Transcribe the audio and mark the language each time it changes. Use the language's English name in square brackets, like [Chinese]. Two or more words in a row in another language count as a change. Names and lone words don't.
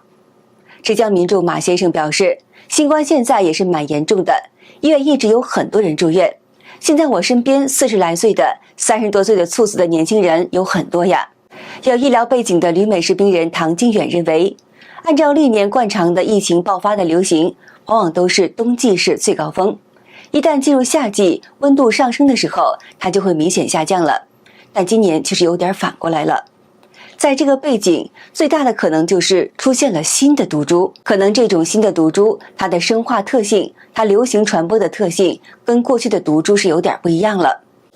[Chinese] 浙江民眾馬先生表示，新冠現在也是蠻嚴重的，醫院一直有很多人住院，現在我身邊40來歲的30多歲的猝死的年輕人有很多呀。有醫療背景的旅美式兵人唐金遠認為，按照歷年慣常的疫情爆發的流行，往往都是冬季是最高峰，一旦進入夏季，溫度上升的時候，它就會明顯下降了。但今年其實有點反過來了。在這個背景，最大的可能就是出現了新的毒株，可能這種新的毒株，它的生化特性，它流行傳播的特性，跟過去的毒株是有點不一樣了。